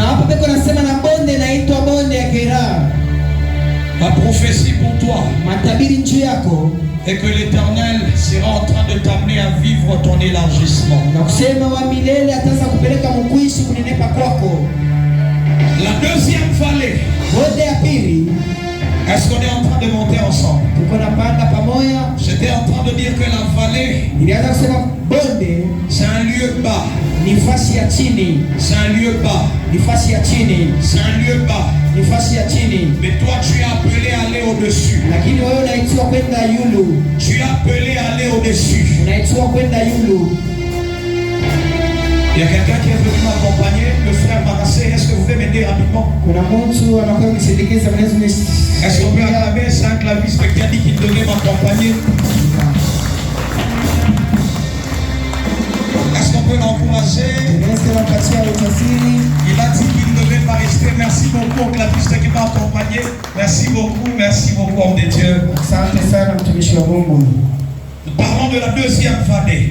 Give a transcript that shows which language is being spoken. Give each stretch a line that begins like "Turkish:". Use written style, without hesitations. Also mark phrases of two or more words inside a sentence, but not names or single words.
French: Ma prophétie pour toi est que l'Éternel sera en train de t'amener à vivre ton élargissement. La deuxième vallée, est-ce qu'on est en train de monter ensemble? C'est J'étais en train de dire que la vallée,
Swahili: Nilianza kusema bonde
French: c'est un lieu bas.
Swahili: ni fasi ya chini.
French: C'est un lieu bas.
Swahili: Ni fasi ya chini.
French: C'est un lieu bas.
Swahili: Ni fasi ya chini.
French: Mais toi, tu es appelé à aller au-dessus.
Swahili: Lakini wewe unaitwa kwenda yulu.
French: Tu es appelé à aller au-dessus.
Swahili: Unaitwa kwenda yulu.
French: Il y a quelqu'un qui est venu m'accompagner, le frère Manassé. Est-ce que vous pouvez m'aider rapidement?
Swahili: Kuna mtu anakuwa kusindikiza mwenezi.
French: Est-ce qu'on peut acclamer 5 clavistes qui a dit qu'il devait m'accompagner? Est-ce qu'on peut l'encourager? Il a dit qu'il ne devait pas rester. Merci beaucoup au claviste qui m'a accompagné. Merci beaucoup, homme de Dieu. Nous parlons de la deuxième vallée.